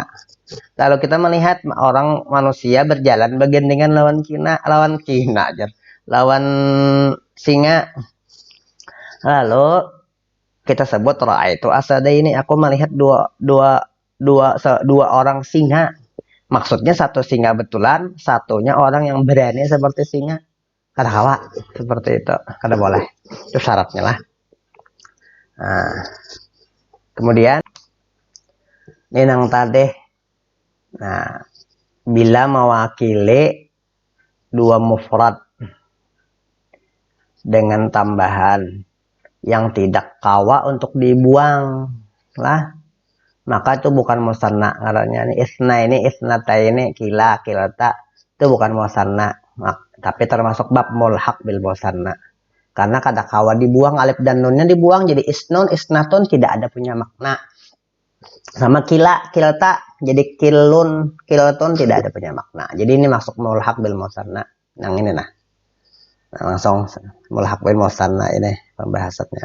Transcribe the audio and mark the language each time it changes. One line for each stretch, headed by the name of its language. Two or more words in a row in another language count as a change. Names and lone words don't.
Indonesian: Lalu kita melihat orang manusia berjalan bergandengan lawan singa. Lalu kita sebut itu asada ini aku melihat dua orang singa. Maksudnya satu singa betulan, satunya orang yang berani seperti singa.
Banjar: Kada kawa seperti itu, kada boleh.
Indonesian: Itu syaratnya lah. Nah, kemudian ini nang tadi. Nah, bila mewakili dua mufrad dengan tambahan yang tidak kawa untuk dibuang lah, maka itu bukan musanna ngarannya. Ini isnata ini
Arabic: kila kilata
Indonesian: itu bukan musanna. Tapi termasuk bab
Arabic: mulhaq bil musanna.
Indonesian: Karena kada kawa dibuang, alif dan nunnya dibuang jadi isnun, isnatun tidak ada punya makna. Sama kilta jadi kilun, kiltun tidak ada punya makna. Jadi ini masuk
Arabic: mulhaq bil musanna.
Indonesian: Yang ini nah langsung
Arabic: mulhaq bil musanna
Indonesian: ini pembahasannya.